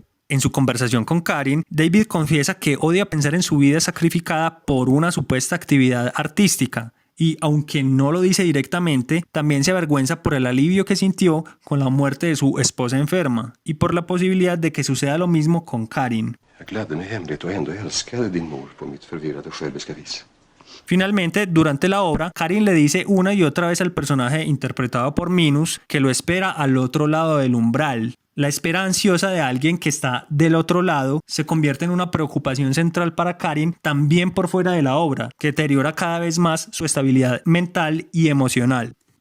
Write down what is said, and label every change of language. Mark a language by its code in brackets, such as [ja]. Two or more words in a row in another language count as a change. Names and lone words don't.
[es] En su conversación con Karin, David confiesa que odia pensar en su vida sacrificada por una supuesta actividad artística. Y aunque no lo dice directamente, también se avergüenza por el alivio que sintió con la muerte de su esposa enferma y por la posibilidad de que suceda lo mismo con Karin. [sv] Jag gladde mig hemligt och ändå älskade din mor på mitt förvirrade själviska vis. [es] Finalmente, durante la obra, Karin le dice una y otra vez al personaje interpretado por Minos que lo espera al otro lado del umbral. La espera ansiosa de alguien que está del otro lado se convierte en una preocupación central para Karin también por fuera de la obra, que deteriora cada vez más su estabilidad mental y emocional.